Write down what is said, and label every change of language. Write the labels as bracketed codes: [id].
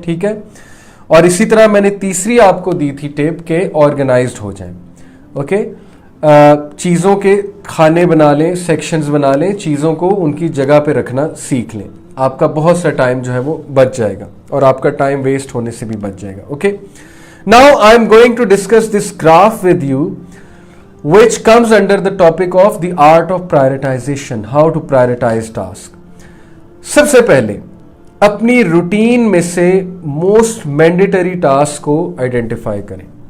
[hi] ठीक है, और इसी तरह मैंने तीसरी आपको दी थी टिप के ऑर्गेनाइज्ड हो जाएं. ओके, चीज़ों के खाने बना लें, सेक्शंस बना लें, चीज़ों को उनकी जगह पे रखना सीख लें. आपका बहुत सा टाइम जो है वो बच जाएगा, और आपका टाइम वेस्ट होने से भी बच जाएगा. [en] Okay, now I am going to discuss this graph with you which comes under the topic of the art of prioritization, how to prioritize task. [hi] सबसे पहले अपनी रूटीन में से मोस्ट मैंडेटरी टास्क को आइडेंटिफाई करें.